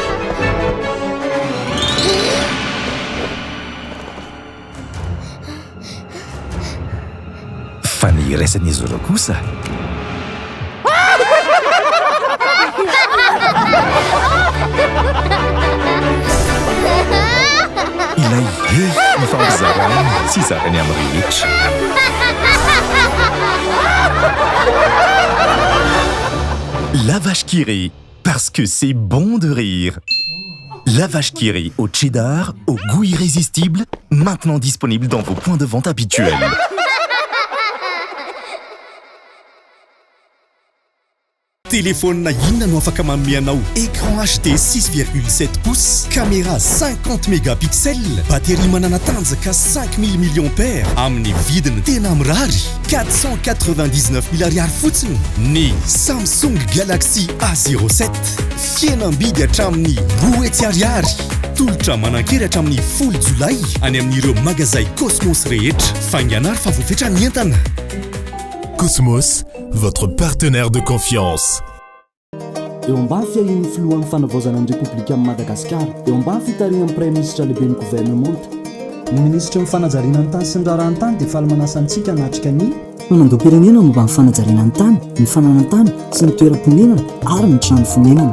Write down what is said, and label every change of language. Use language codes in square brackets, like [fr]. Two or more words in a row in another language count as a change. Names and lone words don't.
[mg] Fa ny iraisan'izy ireo kosa ilay ny fampizarany sy zarany amin'ny rehetra. [fr] La vache qui rit, parce que c'est bon de rire. La vache qui rit au cheddar, au goût irrésistible, maintenant disponible dans vos points de vente habituels. [mg] Téléphone inona no afaka manome anao? [fr] Écran HD 6,7 pouces, caméra 50 mégapixels, batterie [mg] manana tanjaka 5000 milliampères amin'ny vidiny tena mirary 499 000 ariary fotsiny. Ny Samsung Galaxy A07 fihenam-bidy hatramin'ny 1000 ariary. Tolotra manan-kery hatramin'ny 10 jolay any amin'ireo magazay Cosmos rehetra. Fainganary fa voafetra ny entana. [fr] Cosmos, votre partenaire de confiance. [mg] Eo ambany fiahin'ny filohan'ny fanavaozana ny Repoblika Madagasikara, eo ambany fitarihan'ny [fr] Prime Ministre [mg] lehiben'ny gouvernement. Ny ministra ny fanajariana ny tany sy ny raharahany tany dia faly manasantsika hanatrika ny manam-pirenena momba ny fanajariana ny tany, ny fananantany sy ny toeram-ponenana ary ny trano fonenana.